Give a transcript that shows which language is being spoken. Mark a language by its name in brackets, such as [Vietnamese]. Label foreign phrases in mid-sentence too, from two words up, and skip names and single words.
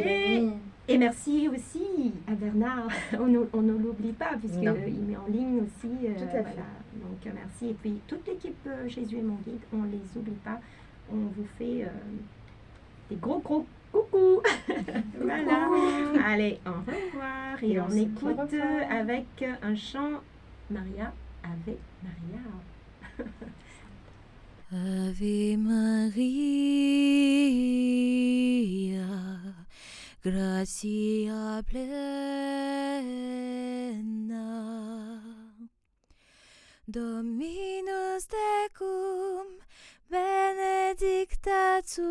[French] Et merci aussi à Bernard. On ne l'oublie pas puisqu'il met en ligne aussi. Tout à fait. Voilà. Donc, merci. Et puis, toute l'équipe Jésus est mon guide, on ne les oublie pas. On vous fait des gros coucou. Voilà. Allez, au revoir. Et on écoute avec un chant Maria, Ave Maria. [Latin] Ave Maria, gratia plena, Dominus tecum, benedicta